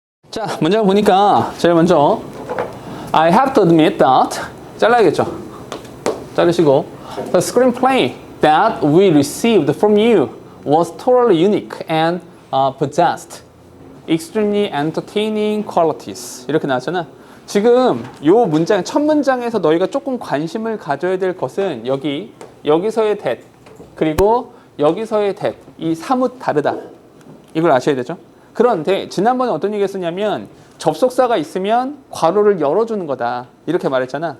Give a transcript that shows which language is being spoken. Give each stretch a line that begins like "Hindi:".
Korean: 자, 문장 보니까 제일 먼저
English: I have to admit that
Korean: 잘라야겠죠. 자르시고
English: The screenplay that we received from you was totally unique and possessed extremely entertaining qualities.
Korean: 이렇게 나왔잖아. 지금 요 문장, 첫 문장에서 너희가 조금 관심을 가져야 될 것은 여기서의 that 그리고 여기서의 that 이 사뭇 다르다. 이걸 아셔야 되죠. 그런데 지난번에 어떤 얘기 했었냐면 접속사가 있으면 괄호를 열어주는 거다. 이렇게 말했잖아.